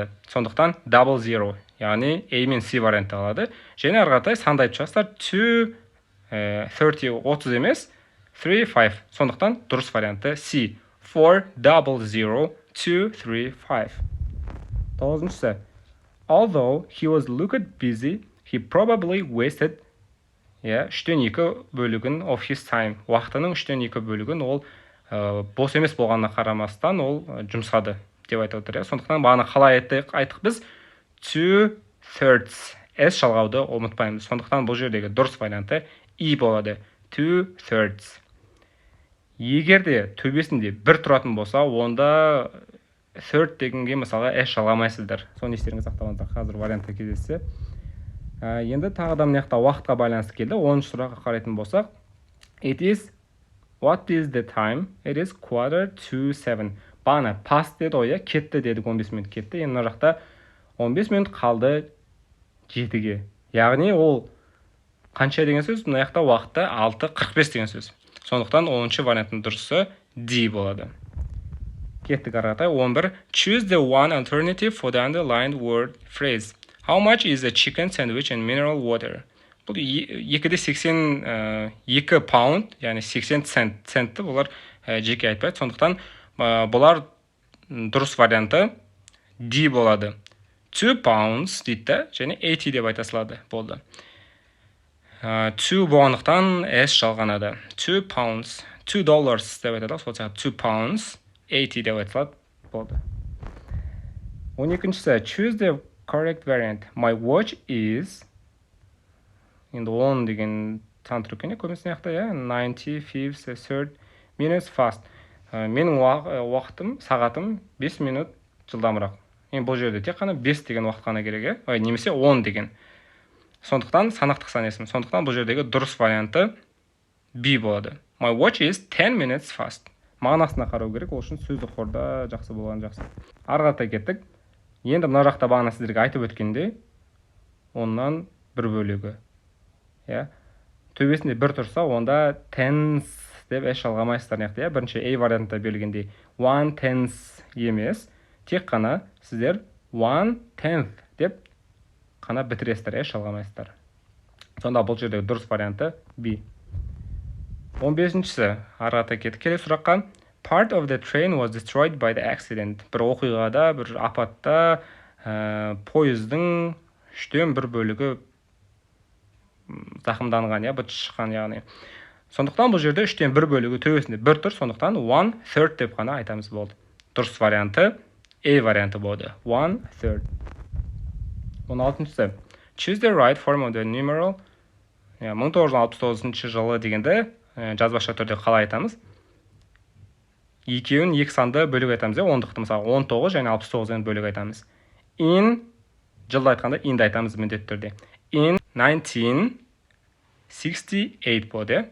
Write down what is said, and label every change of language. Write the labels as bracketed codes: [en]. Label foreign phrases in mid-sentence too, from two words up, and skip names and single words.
[kk] Сондықтан [en] double zero, [kk] яғни A мен C варианты алады. Және ары қаратай санды айтып шығасыздар. 2, 30, 30 емес, 3, 5. Сондықтан дұрыс варианты C. [en] 4, double zero, 2, 3, 5. [kk] 9-шысы. [en] Although he was looked busy, he probably wasted 3/2 бөлігін of his time. [kk] Уақытының 3/2 бөлігін ол бос емес болғанына қарамастан ол жұмсады деп айтып отыр. Сондықтан бағана қалай айттық біз 2/3 S жалғауды ұмытпаймыз. Сондықтан бұл жердегі дұрыс варианты E болады. 2/3. Егер де төбесінде 1 тұратын болса, онда 3 дегенге мысалға S жалғамайсыздар. Соны естеріңізге сақтаңыздар. Қазір вариантта кездессе. Енді тағы да мына жақта уақытқа байланысты келді. 10-шы сұраққа қарайтын болсақ, [en] what is the time? It is 6:45. [kk] Бағана past деді ғой, кетті дедік, 15 минут кетті. Енді мына жақта 15 минут қалды 7-ге. Яғни ол қанша деген сөз? Мына жақта уақытта 6:45 деген сөз. Сондықтан 10-шы варианттың дұрысы D болады. Кеттік ары қаратай. 11. [en] Choose the one alternative for the underlined word phrase. How much is a chicken sandwich and mineral water? [kk] Бұл 2-де 82 паунд, яғни 80 центті бұлар жеке айтпайды. Сондықтан бұлар дұрыс варианты D болады. 2 pounds дейді, және 80 деп айтасылады. Болды. 2 болғандықтан S жалғанады. 2 pounds, $2 деп айтады. Сол сияқты 2 pounds, 80 деп айтасылады. Болды. 12-шісі. [en] Choose the correct variant. My watch is... [kk] Енді 10 деген сан тұр екен, көбінесе яқта, [en] 95 minutes fast. [kk] Менің уақытым, сағатым 5 минут жылдамырақ. Енді бұл жерде тек қана 5 деген уақыт қана керек, немесе 10 деген. Сондықтан санақтық сан есім. Сондықтан бұл жердегі дұрыс варианты B болады. [en] My watch is 10 minutes fast. [kk] Мағынасына қарау керек, ол үшін сөздік қорда жақсы болған жақсы. Ары қаратай кеттік. Енді мына жақта бағана сіздерге айтып өткенде, оннан 1 бөлігі. Төбесінде 1 тұрса, онда tens деп S жалғамайсыздар. Бірінші A вариантында берілгендей 1/10 емес, тек қана сіздер 1/10 деп қана бітіресіздер, S жалғамайсыздар. Сонда бұл жердегі дұрыс варианты B. 15-шісі арғата кетіп келесі сұраққа. [en] Part of the train was destroyed by the accident. [kk] Бір оқиғада, бір апатта пойыздың 3/1 бөлігі зақымданған, быт шыққан, яғни. Сондықтан бұл жерде 3/1 бөлігі төбесінде 1 тұр, сондықтан 1/3 деп қана айтамыз болды. Дұрыс варианты A варианты болды. 1/3. 16-шісі. [en] Choose the right form of the numeral. [kk] 1969 жылы дегенде жазбаша түрде қалай айтамыз? Екеуін екі санды бөлік айтамыз. 10-қты мысалы 19 және 69-ын бөлік айтамыз. In жылды айтқанда inді айтамыз міндетті түрде. In 1968 болды.